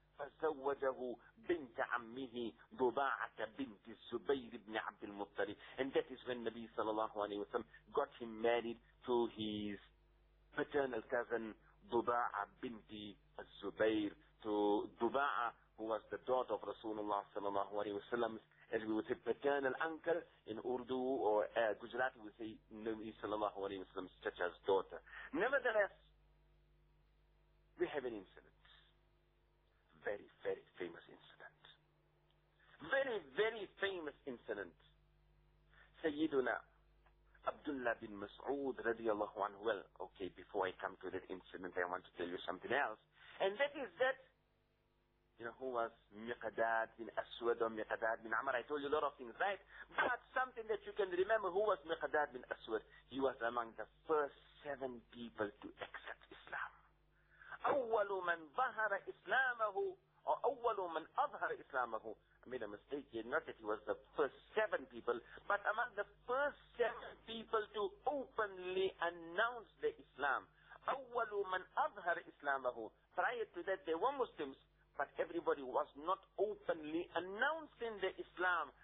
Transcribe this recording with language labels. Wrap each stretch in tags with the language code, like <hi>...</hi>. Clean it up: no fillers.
<ar>فزوجه بنت عمه بضاعة بنت الزبير بن عبد المطلب.</ar> <en>And that is when Nabi sallallahu alayhi wa sallam got him married to his paternal cousin ضباعة بنت الزبير, to ضباعة, who was the daughter of Rasulullah sallallahu alayhi wa sallam. As we would say paternal uncle in Urdu or Gujarati, we say Nabi sallallahu alayhi wa sallam's daughter. Nevertheless, We have an incident. Very, very famous incident. Very, very famous incident. Sayyiduna Abdullah bin Mas'ud radiallahu anhu. Well, okay, before I come to that incident, I want to tell you something else. And that is that, you know, who was Miqdad bin Aswad or Miqdad bin Amr? I told you a lot of things, right? But something that you can remember, who was Miqdad bin Aswad? He was among the first 7 people to accept Islam.</en> <ar>أول من ظهر إسلامه أو أول من أظهر إسلامه.</ar> <en>I made a mistake here, not that he was the first 7 people, but among the first 7 people to openly announce the Islam.</en> <ar>أول من أظهر إسلامه.</ar> <en>Prior to that, they were Muslims, but everybody was not openly announcing the Islam.</en>